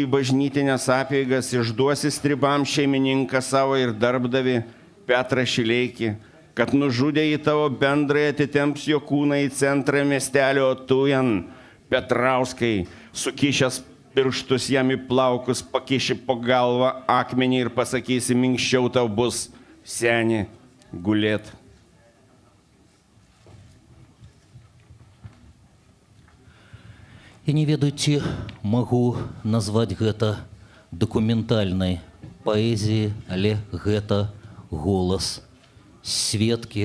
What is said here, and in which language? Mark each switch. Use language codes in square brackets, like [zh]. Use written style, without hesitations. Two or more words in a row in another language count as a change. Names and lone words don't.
[lt] į bažnytinės apeigas, išduosi stribam šeimininką savo ir darbdavi Petrą Šileikį, kad nužudė į tavo bendrai atitemps jo kūną į centrą miestelio, o tu jan Petrauskai, sukišęs pirštus jam į plaukus, pakiši po galvą akmenį ir pasakysi, minkščiau tau bus, seni, gulėt. [be] Я не ведаю, ці магу назваць гэта дакументальнай паэзіяй, але гэта голас сведкі.